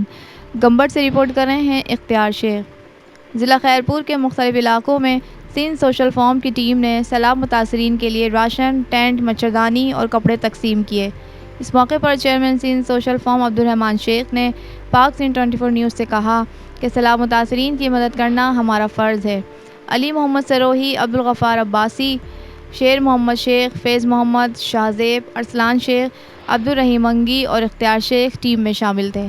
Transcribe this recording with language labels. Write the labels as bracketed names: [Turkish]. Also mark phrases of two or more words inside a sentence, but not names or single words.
[Urdu] گمبٹ سے رپورٹ کر رہے ہیں اختیار شیخ۔ ضلع خیرپور کے مختلف علاقوں میں سندھ سوشل فارم کی ٹیم نے سیلاب متاثرین کے لیے راشن، ٹینٹ، مچھردانی اور کپڑے تقسیم کیے. اس موقع پر چیئرمین سندھ سوشل فارم عبدالرحمان شیخ نے پاک سنگھ 24 نیوز سے کہا کہ سیلاب متاثرین کی مدد کرنا ہمارا فرض ہے. علی محمد سروہی، عبدالغفار عباسی، شیر محمد شیخ، فیض محمد، شاہزیب، ارسلان شیخ، عبدالرحیم انگی اور اختیار شیخ ٹیم میں شامل تھے.